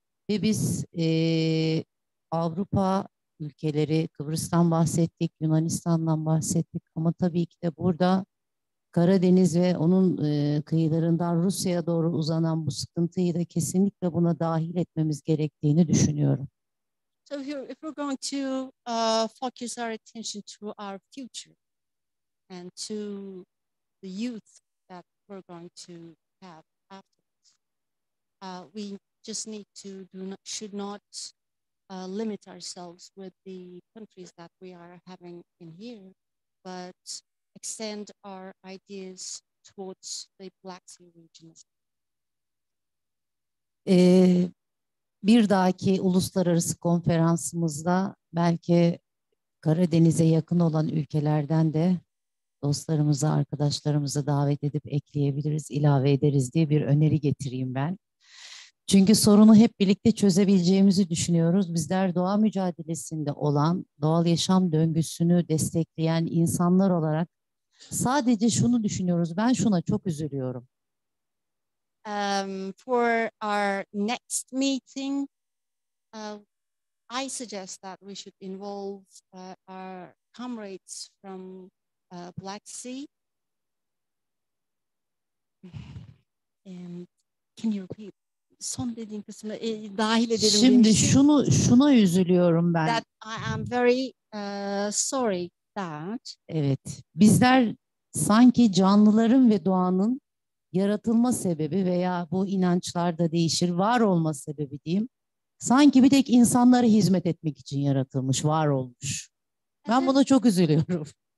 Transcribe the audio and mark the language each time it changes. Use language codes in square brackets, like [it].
[tr] Ve biz Avrupa ülkeleri, Kıbrıs'tan bahsettik, Yunanistan'dan bahsettik ama tabii ki de burada Karadeniz ve onun kıyılarından Rusya'ya doğru uzanan bu sıkıntıyı da kesinlikle buna dahil etmemiz gerektiğini düşünüyorum. [en] So if we're going to focus our attention to our future and to the youth that we're going to have afterwards, we just need to should not limit ourselves with the countries that we are having in here, but extend our ideas towards the Black Sea region. [tr] Bir dahaki uluslararası konferansımızda belki Karadeniz'e yakın olan ülkelerden de dostlarımızı, arkadaşlarımızı davet edip ekleyebiliriz, ilave ederiz diye bir öneri getireyim ben. Çünkü sorunu hep birlikte çözebileceğimizi düşünüyoruz. Bizler doğa mücadelesinde olan, doğal yaşam döngüsünü destekleyen insanlar olarak sadece şunu düşünüyoruz. Ben şuna çok üzülüyorum. [en] For our next meeting, I suggest that we should involve our comrades from Black Sea. And can you repeat? [tr] Son dediğin kısmı dahil edelim. Şimdi şuna üzülüyorum ben. [en] That I am very sorry that. [tr] Evet, bizler sanki canlıların ve doğanın yaratılma sebebi veya bu inançlarda değişir, var olma sebebi diyeyim. Sanki bir tek insanlara hizmet etmek için yaratılmış, var olmuş. Ben buna çok üzülüyorum.